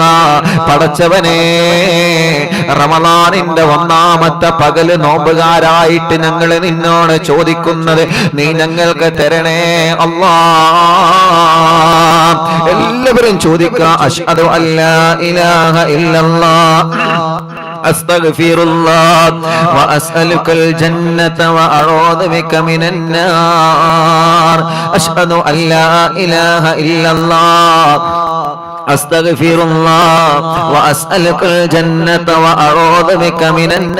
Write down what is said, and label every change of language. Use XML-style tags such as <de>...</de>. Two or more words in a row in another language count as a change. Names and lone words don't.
<ml>പടച്ചവനെ, റമളാനിന്റെ 1ാമത്തെ പകല് നോമ്പുകാരായിട്ട് ഞങ്ങൾ നിന്നോട് ചോദിക്കുന്നത് നീ ഞങ്ങൾക്ക് തരണേ അല്ലാഹ്. എല്ലാവരും ചോദിക്കുക,</ml> <ar>أشهد ألا إله إلا الله أستغفر الله وأسألك الجنة وأعوذ بك من النار أشهد أن لا إله إلا الله أستغفر الله وأسألك الجنة وأعوذ بك من</ar>